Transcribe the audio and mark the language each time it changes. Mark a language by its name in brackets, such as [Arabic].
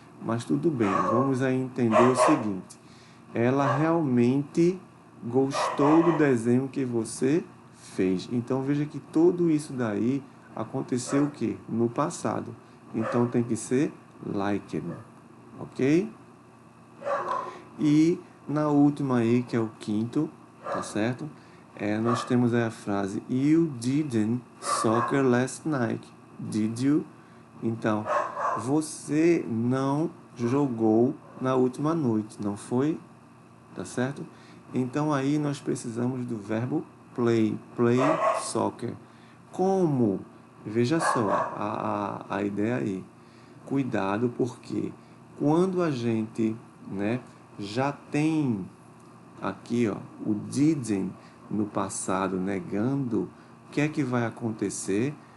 [Portuguese] Mas tudo bem, vamos aí entender o seguinte. Ela realmente gostou do desenho que você fez. Então veja que tudo isso daí aconteceu o quê? No passado. Então tem que ser liked, ok? E na última aí, que é o quinto, tá certo? Nós temos aí a frase [English] You didn't soccer last night, did you? [Portuguese] Então, você não jogou na última noite, não foi? Tá certo? Então aí nós precisamos do verbo play soccer. Como? Veja só a ideia aí. Cuidado, porque quando a gente, né, já tem aqui, ó, o didn't no passado negando, o que é que vai acontecer?